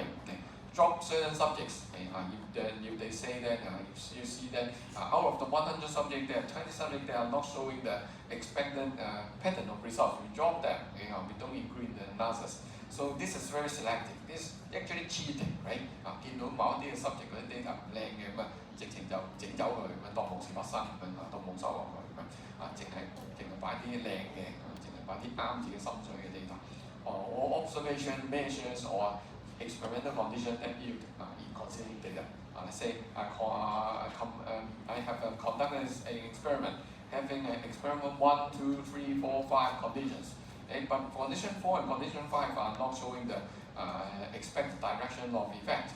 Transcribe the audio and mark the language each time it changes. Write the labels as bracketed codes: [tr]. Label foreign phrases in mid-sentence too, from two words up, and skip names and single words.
[en] Drop certain subjects. If they say that you see that out of the 100 subjects, there are 20 subjects that are not showing the expected pattern of results. We drop them. We don't include the analysis. So this is very selective. This is actually cheating, right? [yue] 見到某一啲嘅 subject 嗰啲 data 唔靚嘅咁直情就整走佢咁當冇事發生咁當冇收落去咁淨係擺啲靚嘅，淨係擺啲啱自己心水嘅 data。 [en] Or observation measures or experimental conditions that yield inconsistency data. Let's say I have conducted an experiment having experiment 1, 2, 3, 4, 5 conditions. But condition 4 and condition 5 are not showing the expected direction of effect.